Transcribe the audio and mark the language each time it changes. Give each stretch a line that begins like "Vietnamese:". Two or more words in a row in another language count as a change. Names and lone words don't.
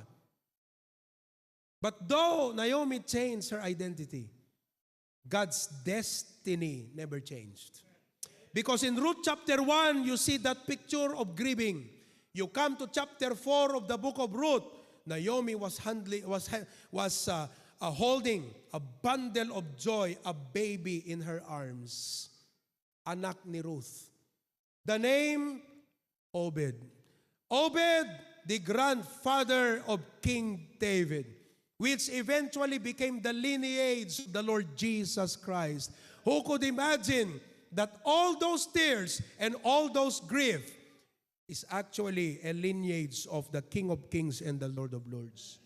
English: But though Naomi changed her identity, God's destiny never changed. Because in Ruth chapter 1, you see that picture of grieving. You come to chapter 4 of the book of Ruth, Naomi was holding a bundle of joy, a baby in her arms.
Iloko: Anak ni Ruth.
English: The name, Obed. Obed, the grandfather of King David, which eventually became the lineage of the Lord Jesus Christ. Who could imagine that all those tears and all those grief is actually a lineage of the King of Kings and the Lord of Lords.